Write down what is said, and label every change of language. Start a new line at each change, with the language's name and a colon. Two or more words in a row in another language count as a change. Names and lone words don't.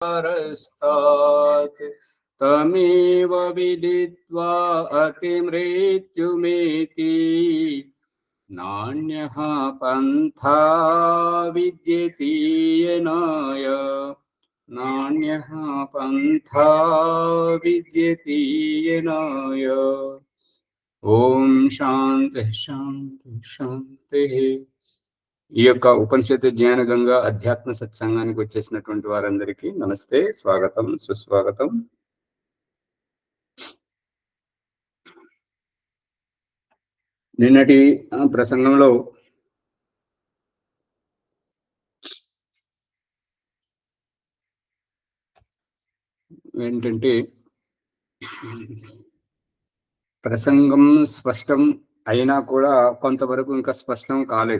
Sanskrit: परस्तात् तमेव विदित्वा अतिमृत्युमेति नान्यः पन्था विद्यते येनाय नान्यः पन्था विद्यते येनाय। ఓం శాంతి శాంతి శాంతి.
Telugu: ఈ యొక్క ఉపనిషత్తు జ్ఞాన గంగా అధ్యాత్మ సత్సంగానికి వచ్చేసినటువంటి వారందరికీ నమస్తే, స్వాగతం, సుస్వాగతం. నిన్నటి ప్రసంగంలో ఏంటంటే ప్రసంగం స్పష్టం అయినా కూడా కొంతవరకు ఇంకా స్పష్టం కాలేదు.